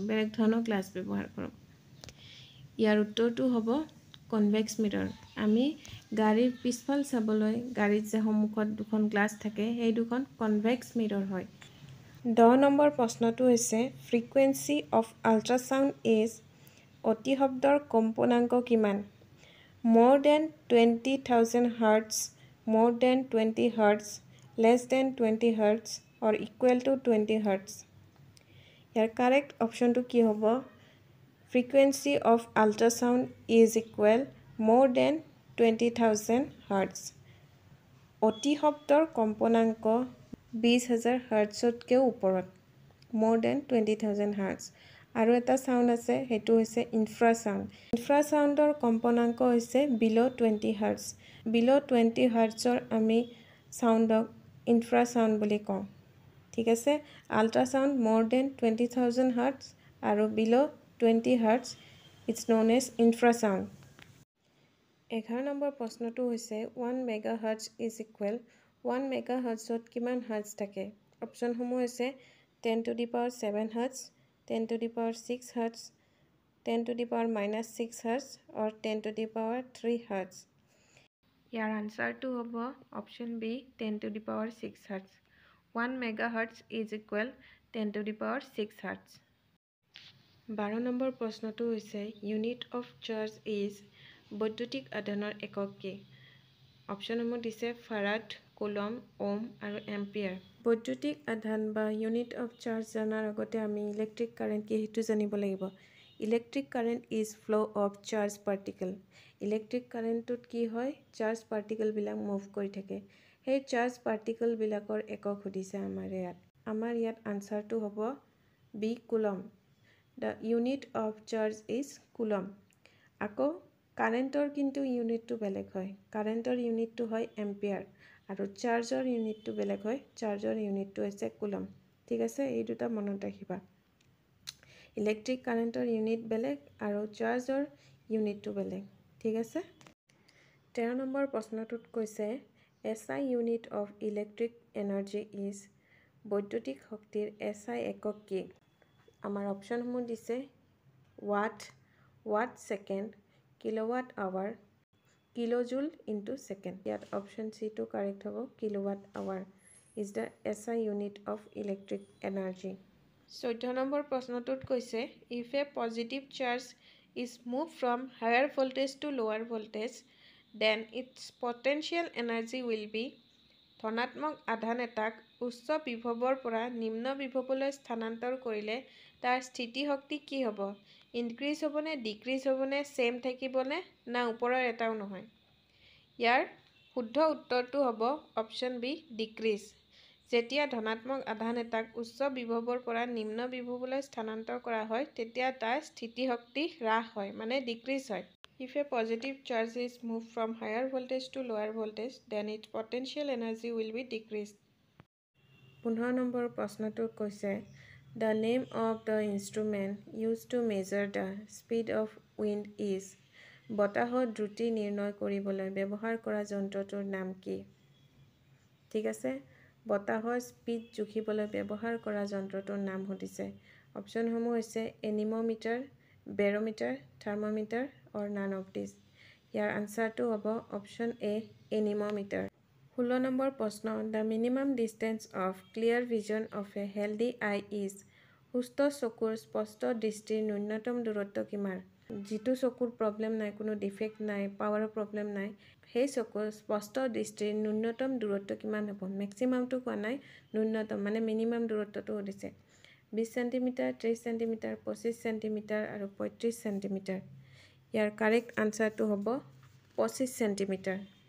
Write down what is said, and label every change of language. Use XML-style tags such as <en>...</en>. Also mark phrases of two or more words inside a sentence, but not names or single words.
<as>বেলেগ ধৰণৰ গ্লাছ ব্যৱহাৰ কৰোঁ। ইয়াৰ উত্তৰটো হ'ব কনভেক্স মিৰৰ। আমি গাড়ীৰ পিছফাল চাবলৈ গাড়ীত যে সন্মুখত দুখন গ্লাছ থাকে, সেই দুখন কনভেক্স মিৰৰ হয়। 10 নম্বৰ প্ৰশ্নটো হৈছে</as> <en>frequency of ultrasound is.</en> <as>অতি শব্দৰ কম্পনাংক কিমান?</as> <en>more than 20,000 hertz, more than 20 hertz, less than 20 hertz or equal to 20 hertz.</en> <as>ইয়াৰ কাৰেক্ট অপশ্যনটো কি হ'ব?</as> <en>frequency of ultrasound is equal more than 20,000 hertz.</en> <as>অতি শব্দৰ কম্পনাংক 20,000 হাৰ্টছতকৈও ওপৰত,</as> <en>more than 20,000 hertz।</en> <as>আৰু এটা সাউন্ড আছে হেতু হৈছে ইনফ্ৰাসাউন্ড ইনফ্ৰাসাউন্ডৰ কম্পনাঙ্ক হৈছে</as> <en>below 20 hertz</en> <as>বিলো 20 হাৰ্টজৰ আমি সাউন্ডক ইনফ্ৰাসাউন্ড বুলি কওঁ ঠিক আছে আল্ট্ৰাসাউন্ড</as> <en>more than 20000</en> <as>হাৰ্টজ আৰু</as> <en>below 20 hertz it's known as infrasound</en> <as>11 নম্বৰ প্ৰশ্নটো হৈছে 1 মেগাহাৰ্টজ</as> <en>is equal</en> <as>1 মেগাহাৰ্টজত কিমান হাৰ্টজ থাকে অপচনসমূহ হৈছে</as> <en>10 to the power 7 hertz 10 to the power 6 hertz 10 to the power minus 6 hertz or 10 to the power 3 hertz</en> <as>ইয়াৰ আনসাৰটো হ'ব অপচন বি</as> <en>10 to the power 6 hertz 1 megahertz is equal 10 to the power</en> <as>6 hertz 12 নম্বৰ প্ৰশ্নটো হৈছে</as> <en>unit of charge is</en> <as>বৈদ্যুতিক আধানৰ একক কি অপচনসমূহ দিছে ফাৰাড কুলম ওম আৰু এম্পিয়াৰ বৈদ্যুতিক আধান বা</as> <en>unit of charge</en> <as>জানাৰ আগতে আমি ইলেক্ট্ৰিক কাৰেন্ট কি হেতু জানিব লাগিব</as> <en>electric current is flow of charge particle</en> <as>ইলেক্ট্ৰিক কাৰেন্টত কি হয়</as> <en>charge particle</en> <as>বিলাক মুভ কৰি থাকে সেই</as> <en>charge particle</en> <as>বিলাকৰ একক সুধিছে আমাৰ ইয়াত আনসাৰটো হ'ব বি কুলম</as> <en>the unit of charge is coulomb</en> <as>আকৌ কাৰেন্টৰ কিন্তু ইউনিটটো বেলেগ হয় কাৰেন্টৰ ইউনিটটো হয় এম্পিয়াৰ আৰু চাৰ্জৰ ইউনিটটো বেলেগ হয় চাৰ্জৰ ইউনিটটো হৈছে কুলম ঠিক আছে এই দুটা মনত ৰাখিবা ইলেক্ট্ৰিক কাৰেন্টৰ ইউনিট বেলেগ আৰু চাৰ্জৰ ইউনিটটো বেলেগ ঠিক আছে 13 নম্বৰ প্ৰশ্নটোত কৈছে</as> <en>SI unit of electric energy is</en> <as>বৈদ্যুতিক শক্তিৰ SI একক কি আমাৰ অপচনসমূহ দিছে</as> <en>watt second kilowatt hour kilojoule into second</en> <as>ইয়াত অপচন সি টো কাৰেক্ট হ'ব</as> <en>kilowatt hour is the SI unit of electric energy</en> <as>14 নম্বৰ প্ৰশ্নটোত কৈছে</as> <en>if a positive charge is moved from higher voltage to lower voltage then its potential energy will be</en> <as>ধনাত্মক আধান এটাক উচ্চ বিভৱৰ পৰা নিম্ন বিভৱলৈ স্থানান্তৰ কৰিলে তাৰ স্থিতি শক্তি কি হ'ব ইনক্ৰিজ হ'বনে ডিক্ৰিজ হ'বনে সেম থাকিবনে না ওপৰৰ এটাও নহয় ইয়াৰ শুদ্ধ উত্তৰটো হ'ব অপচন বি ডিক্ৰিজ যেতিয়া ধনাত্মক আধান এটাক উচ্চ বিভৱৰ পৰা নিম্ন বিভৱলৈ স্থানান্তৰ কৰা হয় তেতিয়া তাৰ স্থিতি শক্তি হ্ৰাস হয় মানে ডিক্ৰিজ হয়</as> <en>If a positive charge is moved from higher voltage to lower voltage, then its potential energy will be decreased.</en> <as>15 নম্বৰ প্ৰশ্নটো কৈছে</as> <en>The name of the instrument used to measure the speed of wind is</en> <as>বতাহৰ দ্ৰুতি নিৰ্ণয় কৰিবলৈ ব্যৱহাৰ কৰা যন্ত্ৰটোৰ নাম কি ঠিক আছে বতাহৰ স্পীড জুখিবলৈ ব্যৱহাৰ কৰা যন্ত্ৰটোৰ নাম সুধিছে অপচনসমূহ হৈছে এনিমোমিটাৰ বেৰোমিটাৰ থাৰ্মোমিটাৰ</as> <en>or none of these</en> <as>ইয়াৰ আনসাৰটো হ'ব অপচন</as> <en>এ এনিমোমিটাৰ</en> <as>16 নম্বৰ প্ৰশ্ন</as> <en>the minimum distance of clear vision of a healthy eye is</en> <as>সুস্থ চকুৰ স্পষ্ট দৃষ্টিৰ ন্যূনতম দূৰত্ব কিমান যিটো চকুৰ প্ৰবলেম নাই কোনো ডিফেক্ট নাই পাৱাৰৰ প্ৰবলেম নাই সেই চকুৰ স্পষ্ট দৃষ্টিৰ ন্যূনতম দূৰত্ব কিমান হ'ব ম্যাক্সিমামটো কোৱা নাই ন্যূনতম মানে মিনিমাম দূৰত্বটো সুধিছে 20 সেন্টিমিটাৰ 30 সেন্টিমিটাৰ 25 সেন্টিমিটাৰ আৰু 35 সেন্টিমিটাৰ ইয়াৰ কাৰেক্ট আনসাৰটো হ'ব 25 সেন্টিমিটাৰ</as>